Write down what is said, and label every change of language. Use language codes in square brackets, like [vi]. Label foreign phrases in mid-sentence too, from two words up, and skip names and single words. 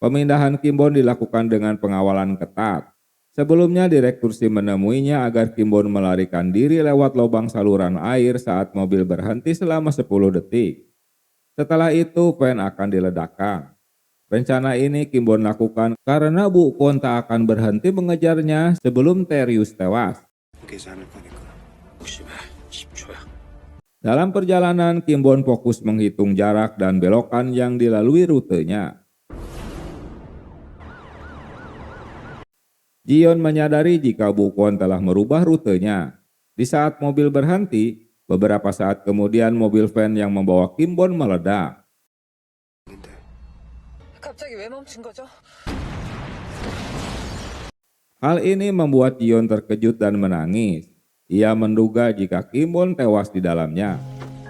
[id] Pemindahan Kimbon dilakukan dengan pengawalan ketat. Sebelumnya Direktur SIM menemuinya agar Kimbon melarikan diri lewat lubang saluran air saat mobil berhenti selama 10 detik. Setelah itu pen akan diledakkan. Rencana ini Kimbon lakukan karena Bu Kwon tak akan berhenti mengejarnya sebelum Terius tewas. [ko] 무심해. 10초야. [id] Dalam perjalanan, Kimbon fokus menghitung jarak dan belokan yang dilalui rutenya. Jion menyadari jika Bu Kwon telah merubah rutenya. Di saat mobil berhenti, beberapa saat kemudian mobil van yang membawa Kimbon meledak. [ko] 갑자기 왜 멈춘 거죠? [id] Hal ini membuat Jion terkejut dan menangis. Ia menduga jika Kimbon tewas di dalamnya.